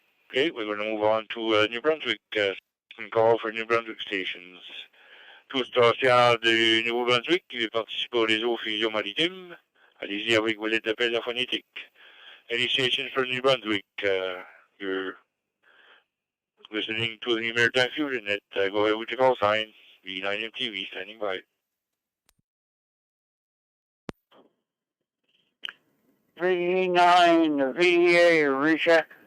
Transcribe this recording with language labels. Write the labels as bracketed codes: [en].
[en] Okay, we're going to move on to New Brunswick. Some call for New Brunswick stations. [fr] Tout station de Nouveau-Brunswick qui veut participer au réseau Fusion Maritime. Allez-y avec vos lettres d'appel phonétique. [en] Any station for New Brunswick, you're listening to the Maritime Fusion Net. Go ahead with your call sign. V9MTV standing by. V9 VA Risha.